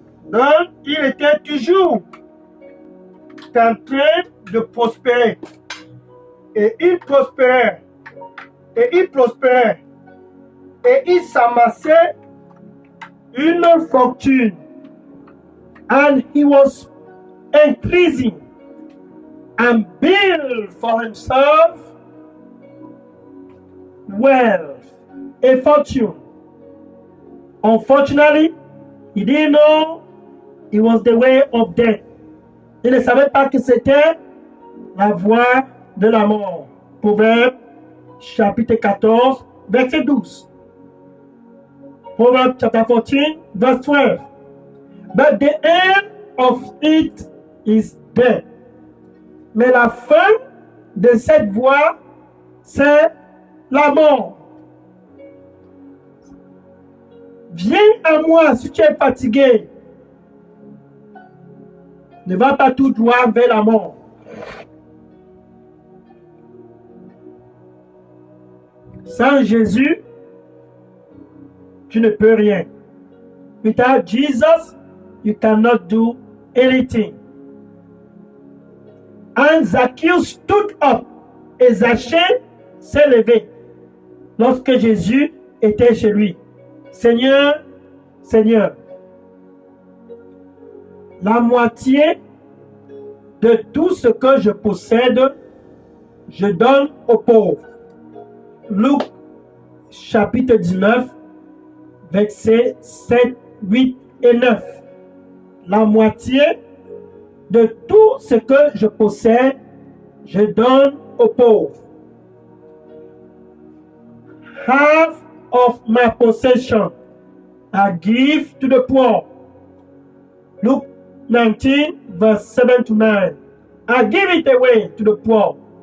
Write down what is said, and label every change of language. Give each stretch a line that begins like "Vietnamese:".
French: Donc, il était toujours en train de prospérer. Et il prospérait. Et il prospérait. Et il s'amassait une fortune.
English: And he was increasing and build for himself wealth, a fortune. Unfortunately, he didn't know it was the way of death.
French: Il ne savait pas que c'était la voie de la mort. Proverbe chapitre 14, verset 12.
English: Proverbe chapter 14, verse 12. But the end of it is death.
French: Mais la fin de cette voie, c'est la mort. Viens à moi si tu es fatigué. Ne va pas tout droit vers la mort. Sans Jésus, tu ne peux rien.
English: Without Jesus, you cannot do anything. And Zacchaeus stood up.
French: Et Zachée s'est levé lorsque Jésus était chez lui. Seigneur, Seigneur, la moitié de tout ce que je possède, je donne aux pauvres. Luc chapitre 19, versets 7, 8 et 9. La moitié de tout ce que je possède, je donne aux pauvres.
English: half of my possession I give to the poor. Luke 19, verse 7 to 9. I give it away to the poor.